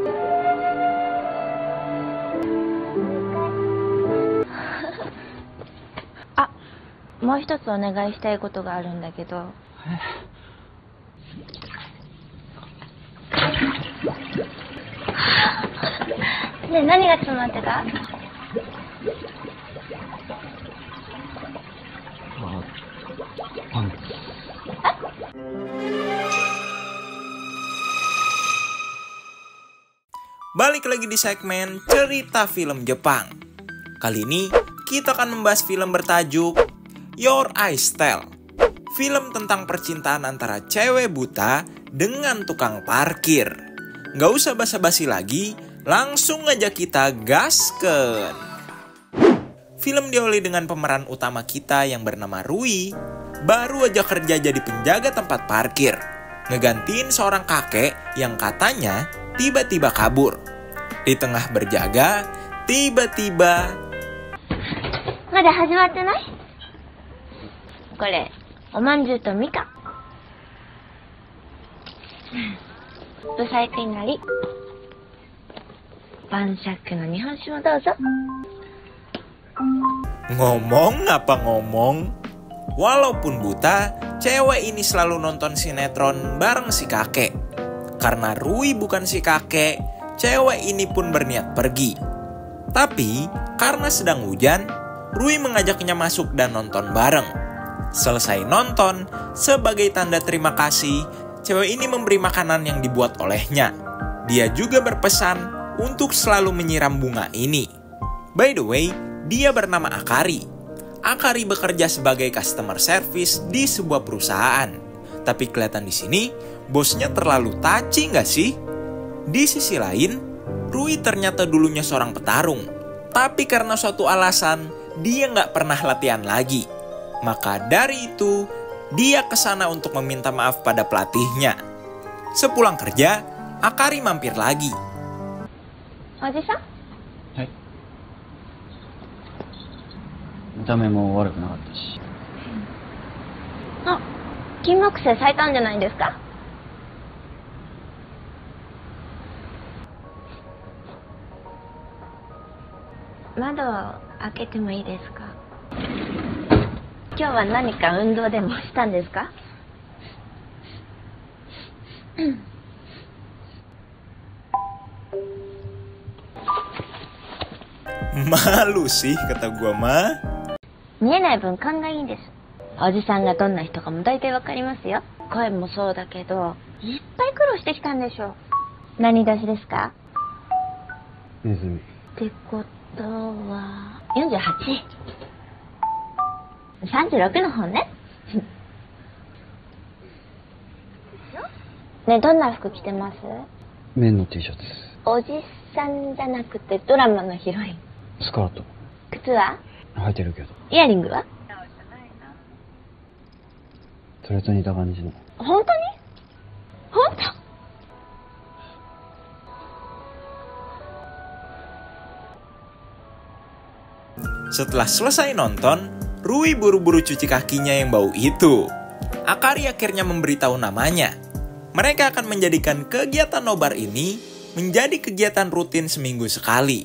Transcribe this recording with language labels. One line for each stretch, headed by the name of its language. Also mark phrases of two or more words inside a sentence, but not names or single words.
Japanese: あ、もう一つお願いしたいことがあるんだけど。ねえ、何が詰まってた？パンツ。
Indonesian: Balik lagi di segmen cerita film Jepang. Kali ini kita akan membahas film bertajuk Your Eyes Tell. Film tentang percintaan antara cewek buta dengan tukang parkir. Nggak usah basa-basi lagi, langsung aja kita gasken. Film diawali dengan pemeran utama kita yang bernama Rui. Baru aja kerja jadi penjaga tempat parkir, ngegantiin seorang kakek yang katanya tiba-tiba kabur. Di tengah berjaga, tiba-tiba...
Japanese: まだ始まってない？これ、おまんじゅうとみかん。ブサイクになり、晩酌の日本酒もどうぞ。
Indonesian: Ngomong apa ngomong? Walaupun buta, cewek ini selalu nonton sinetron bareng si kakek. Karena Rui bukan si kakek, cewek ini pun berniat pergi. Tapi, karena sedang hujan, Rui mengajaknya masuk dan nonton bareng. Selesai nonton, sebagai tanda terima kasih, cewek ini memberi makanan yang dibuat olehnya. Dia juga berpesan untuk selalu menyiram bunga ini.
English: By the way,
Indonesian: dia bernama Akari. Akari bekerja sebagai
English: customer service
Indonesian: di sebuah perusahaan. Tapi kelihatan di sini, bosnya terlalu touchy nggak sih? Di sisi lain, Rui ternyata dulunya seorang petarung. Tapi karena suatu alasan, dia nggak pernah latihan lagi. Maka dari itu, dia kesana untuk meminta maaf pada pelatihnya. Sepulang kerja, Akari mampir lagi.
Japanese: Oji-san? はい。見た目も悪くなかったし。あ、金木犀咲いたんじゃないですか？窓を開けてもいいですか？今日は何か運動でもしたんですか？
Indonesian: Malu sih kata gua mah.
Japanese: 見えない分勘がいいんです。おじさんがどんな人かも大体わかりますよ。声もそうだけど、いっぱい苦労してきたんでしょ。何年ですか？ネズミ。ってことは、48。36の方ね。ね、どんな服着てます？綿の T シャツ。おじさんじゃなくてドラマのヒロイン。スカート。靴は？履いてるけど。イヤリングは？それと似た感じの。本当に？本当？
Indonesian: Setelah selesai nonton, Rui buru-buru cuci kakinya yang bau itu. Akari akhirnya memberitahu namanya. Mereka akan menjadikan kegiatan nobar ini menjadi kegiatan rutin seminggu sekali.